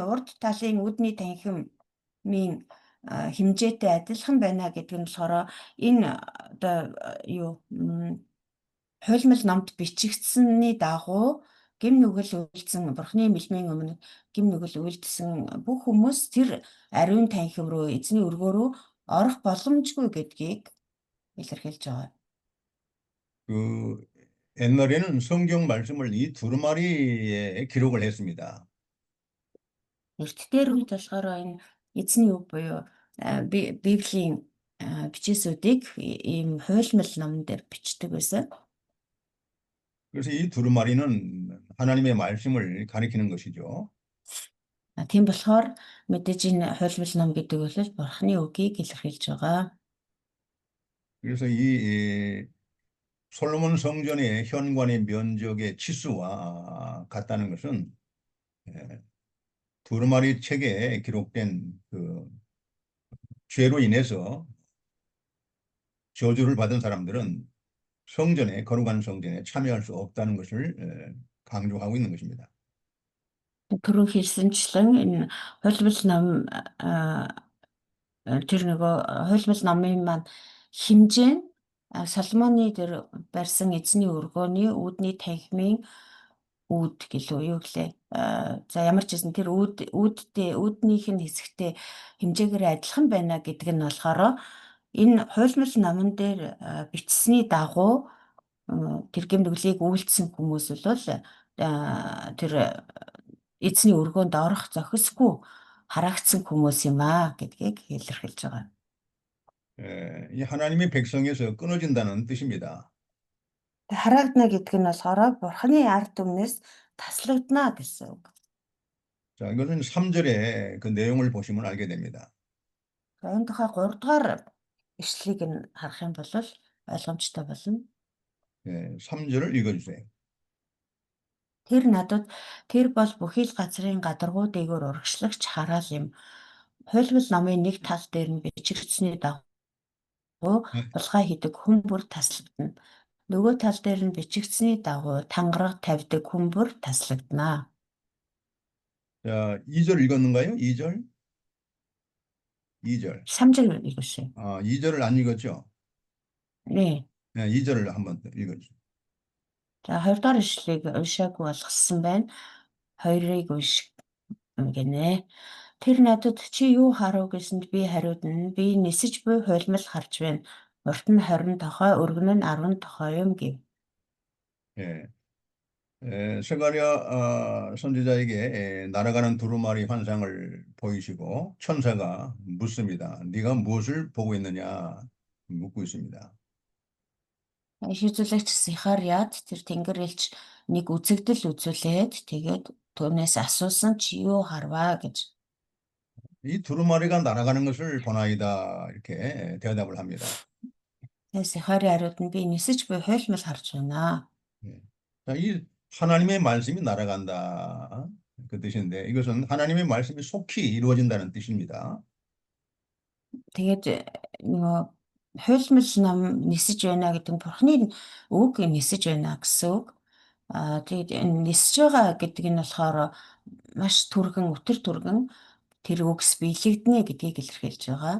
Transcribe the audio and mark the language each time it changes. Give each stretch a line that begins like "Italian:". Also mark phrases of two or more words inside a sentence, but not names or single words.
Mongolian: урд талын үүдний танхимын хэмжээтэй адилхан байна гэдэг нь болохоор энэ одоо хуйлмал номд бичигдсэний дагуу гэм нүгэл үйлдсэн Бурхны мэлмийн өмнө гэм нүгэл үйлдсэн бүх хүмүүс тэр ариун танхим руу эзний өргөө рүү орох боломжгүй гэдгийг илэрхийлж байгаа.
Korean: 그 옛날에는 성경 말씀을 이 두루마리에 기록을 했습니다.
Mongolian: Эрт дээр үед болохоор энэ эзний үг буюу Библийн бичээсүүдийг ийм хуйлмал номон дээр бичдэг байсан.
Korean: 그래서 이 두루마리는 하나님의 말씀을 가리키는 것이죠.
Mongolian: Тийм болохоор мэдээж энэ хуйлмал ном гэдэг бол Бурхны үгийг илэрхийлж байгаа.
Korean: 그래서 이 솔로몬 성전의 현관의 면적의 치수와 같다는 것은 두루마리 책에 기록된 그 죄로 인해서 저주를 받은 사람들은 성전에 거룩한 성전에 참여할 수 없다는 것을 강조하고 있는 것입니다.
Mongolian: Түрүү хэлсэнчлэн энэ хуйлмал ном тэр нөгөө хуйлмал номын маань хэмжээ нь Соломоны тэр барьсан эзний өргөөний үүдний танхимын үүд гэлөө юу гэлээ. За ямар ч гэсэн тэр үүднийх нь хэсэгтэй хэмжээгээр адилхан байна гэдэг нь болохоор энэ хуйлмал номон дээр бичсэний дагуу тэр гэмнүглийг үйлдсэн хүмүүс бол тэр эзний өргөөнд орох зохисгүй хараагдсан хүмүүс юм гэдгийг илэрхийлж байгаа.
Korean: 이 하나님의 백성에서 끊어진다는 뜻입니다.
Mongolian: Хараагдана гэдэг нь болохоор Бурхны ард түмнээс таслагдана гэсэн үг.
Korean: 자, 이것은 3절의 그 내용을 보시면 알게 됩니다.
Mongolian: Энэ тухай 3 дугаар ишлэлийг нь харах юм бол ойлгомжтой болно.
Korean: 3절을 읽어주세요.
Mongolian: Тэр бол бүхий л газрын гадаргуу дээгүүр урагшлагч хараал юм. Хуйлмал номын нэг тал дээр нь бичигдсэний дагуу булгай хийдэг хүн бүр таслагдана. Нөгөө тал дээр нь бичигдсэний дагуу тангараг тавьдаг хүн бүр таслагдана.
Korean: 자, 2절 읽었는가요? 2절? 2절. 3절 읽으세요. 2절을 안 읽었죠? 네. 2절을 한번 읽어주세요.
Mongolian: За 2 дугаар ишлэлийг уншаагүй болгосон байна. 2-ыг гинэ. Тэр надад чи юу харав гэсэнд би хариудна. Би нисэж буй хуйлмал харж байна. Урт нь 20 тохой, өргөн нь 10 тохой юм гэв.
Korean: 스가랴 선지자에게 날아가는 두루마리 환상을 보이시고 천사가 묻습니다. 네가 무엇을 보고 있느냐 묻고 있습니다.
Mongolian: Шийдвэрлэгч Сихариад тэр тэнгэр элч нэг үзэгдэл үзүүлээд тэгээд түүнээс асуусан чи юу харваа гэж.
Korean: 이 두루마리가 날아가는 것을 보나이다 이렇게 대답을 합니다.
Mongolian: Сихари хариуд нь би нисэж буй хуйлмал харж байна.
Korean: 자, 이 하나님의 말씀이 날아간다 그 뜻인데 이것은 하나님의 말씀이 속히 이루어진다는 뜻입니다.
Mongolian: Тэгээд нөгөө хуйлмал ном нисэж байна гэдэг нь Бурхны үг нисэж байна гэсэн үг. Тэгээд энэ нисэж байгаа гэдэг нь болохоор маш түргэн, өтөр түргэн тэр үгс биелэгдэнэ гэдгийг илэрхийлж байгаа.